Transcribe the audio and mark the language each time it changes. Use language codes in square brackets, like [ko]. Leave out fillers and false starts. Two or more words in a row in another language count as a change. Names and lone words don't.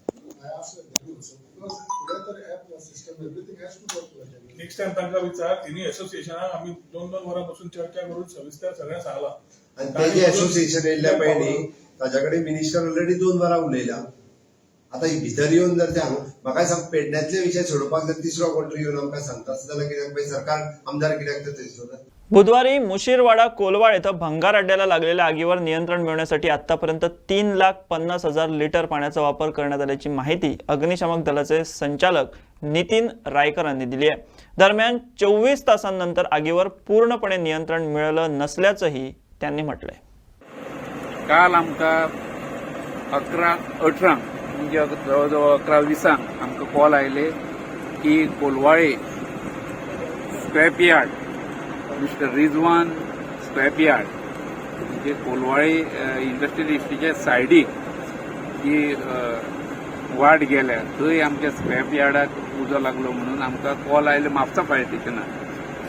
[en] next time [kok] तांकां विचार, तिनी असोसिएशनाक आमी 2-2 वरां बसून चर्चा करून सविस्तर सगळ्यांक सांगला. आणि ते जे असोसिएशन येयल्ल्या पळय न्ही ताच्या कडेन [en] minister already [kok] 2 वरां उलयल्या. आता भितर येवन जर ते म्हाका सांग पेडण्यांतले विशय सोडोवपाक जर तिसरो कोण तरी येवन आमकां सांगता जाल्यार कित्याक पळय सरकार आमदार कित्याक तर थंयसर. [mr] बुधवारी मुशीरवाडा कोलवाड येथे भंगार अड्ड्याला लागलेल्या आगीवर नियंत्रण मिळवण्यासाठी आतापर्यंत 3,50,000 लिटर पाण्याचा वापर करण्यात आल्याची माहिती अग्निशामक दलाचे संचालक नितीन रायकर यांनी दिली आहे. दरम्यान 24 तासांनंतर आगीवर पूर्णपणे नियंत्रण मिळालं नसल्याचंही त्यांनी म्हटलंय. [kok] काल आमकां 11:18 म्हणजे जवळजवळ 11:20 आमकां कॉल आयले की कोलवाळे [en] scrap yard [kok] मिस्टर रिजवान स्क्रॅप यार्ड म्हणजे कोलवाळे इंडस्ट्रियल इस्टेटीच्या सायडीक ही वाट गेल्या थंय आमच्या स्क्रॅप यार्डाक उजो लागलो म्हणून आमकां कॉल आयले म्हापसा फायर स्टेशनाक.